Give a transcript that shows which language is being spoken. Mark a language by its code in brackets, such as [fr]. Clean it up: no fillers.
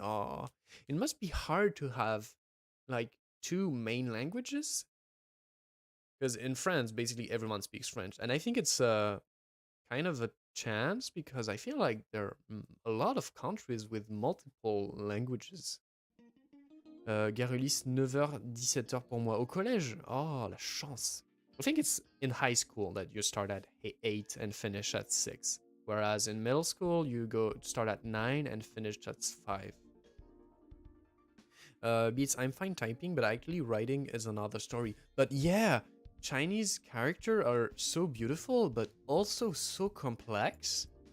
[en] Oh, it must be hard to have like 2 main languages. Because in France, basically everyone speaks French. And I think it's kind of a chance because I feel like there are a lot of countries with multiple languages. [fr] Garulis, 9h, 17h pour moi. Au collège? Oh, la chance. [en] I think it's in high school that you start at 8 and finish at 6. Whereas in middle school, you start at 9 and finish at 5. Beats, I'm fine typing, but actually writing is another story. But yeah, Chinese characters are so beautiful, but also so complex.